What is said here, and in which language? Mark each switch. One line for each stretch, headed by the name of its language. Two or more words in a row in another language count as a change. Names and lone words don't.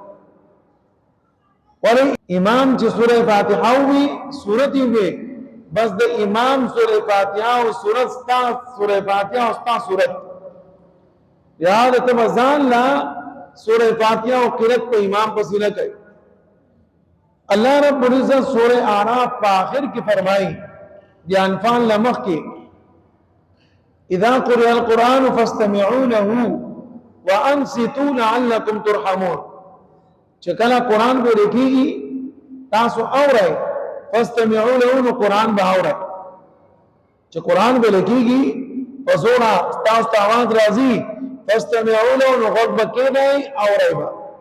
Pashto: ولی امام چې سوره فاتحه وي سورت وي بس د امام سوره فاتحه او سورت ستا سوره فاتحه او ستا سورت یاد ته ځان لا سوره فاتحه او قرات په امام پس نه کوي
Arabic: اللہ رب العزت
Pashto: سورہ اعراف په آخر کې فرمایي د انفال لمخ کې
Arabic: اذا قرئ القرآن فاستمعوا له وانصتوا لعلكم ترحمون
Pashto: چې کله قرآن به لیکيږي تاسو اورئ
Arabic: فاستمعوا له
Pashto: نو قرآن به اورئ چې قرآن به لیکيږي په زوره تاسو ته आवाज راځي
Arabic: فاستمعوا له
Pashto: نو غوږ به کېږئ اورئ به